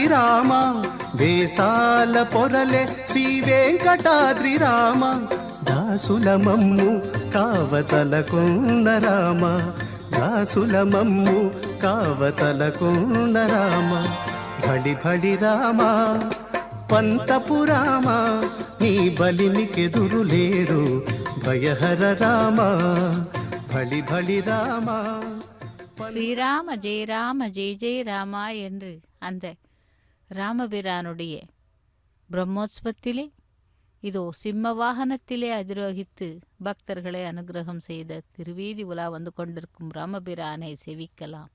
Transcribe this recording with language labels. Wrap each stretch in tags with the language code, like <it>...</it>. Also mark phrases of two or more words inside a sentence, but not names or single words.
<te>రామ వేసాల పొరలే శ్రీ వెంకటాద్రి రామ దాసుల మమ్ము కావతలకున్న రామ దాసుల మమ్ము కావతలకున్న రామ భళి భళి రామ పంతపు రామ నీ బలినికెదురు లేరు భయహర రామ భళి భళి రామ</te> <ta>ஸ்ரீராம ஜெய ராம ஜெய ஜெய ராமா என்று அந்த ராமபிரானுடைய பிரம்மோத்சவத்திலே இதோ சிம்ம வாகனத்திலே அதிரோகித்து பக்தர்களை அனுகிரகம் செய்த திருவீதி உலா வந்து கொண்டிருக்கும் ராமபிரானை செவிக்கலாம்.</ta>